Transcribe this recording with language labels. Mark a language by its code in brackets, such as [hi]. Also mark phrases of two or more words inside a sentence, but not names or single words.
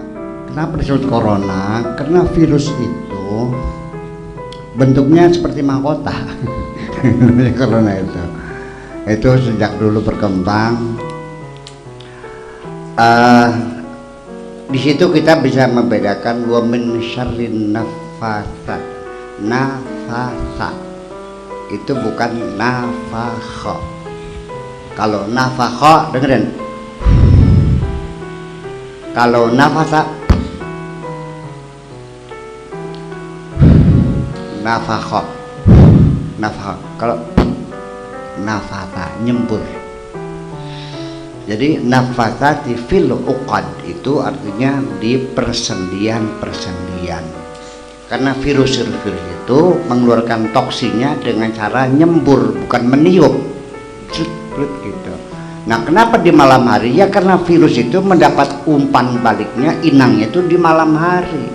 [id] Kenapa disebut corona? Karena virus itu bentuknya seperti mahkota. Corona itu sejak dulu berkembang. Di situ kita bisa membedakan [ar] ومن شر النفاثات. [id] Nafasa itu bukan nafakha. Kalau nafakha, dengerin. Kalau nafasa, nafakha, nafakha. Kalau nafasa, nyembur. Jadi [ar] النفاثات في العقد [id] itu artinya di persendian-persendian. Karena virus itu mengeluarkan toksinya dengan cara nyembur, bukan meniup. Gitu. Nah, kenapa di malam hari? Ya karena virus itu mendapat umpan baliknya, inangnya itu di malam hari.